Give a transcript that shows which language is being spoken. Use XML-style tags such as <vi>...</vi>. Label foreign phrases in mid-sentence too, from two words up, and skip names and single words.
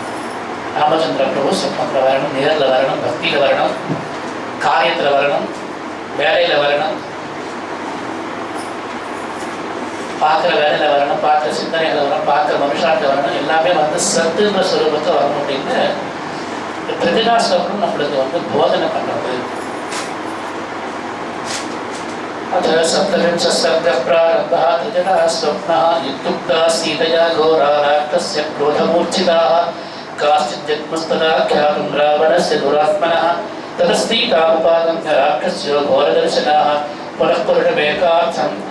<ta>ராமச்சந்திர பிரபு சொப்பனத்தில் வரணும், நேரில் வரணும், பக்தியில் வரணும், காரியத்தில் வரணும், வேலையில் வரணும், பார்க்குற வேலையில் வரணும், பார்க்குற சிந்தனையில் வரணும், பார்க்குற மனுஷாட்டில் வரணும், எல்லாமே வந்து சத்துன்ற சுரூபத்தை வரணும் அப்படின்னு திரிஜகாஸ்வரம் நம்மளுக்கு வந்து போதனை பண்ணுறது.</ta> <sa>अथ सप्तविंशः प्रारब्धः त्रिजटाः स्वप्नः इत्युक्ता सीतया घोरा राक्षसस्य क्रोधमूर्छिताः काश्चित् जग्मस्तदा ख्यातुं रावणस्य दुरात्मनः ततस्तीतामुपागम्य राक्षसयो घोरदर्शनाः पुनः पुरुषमेकार्थम्</sa>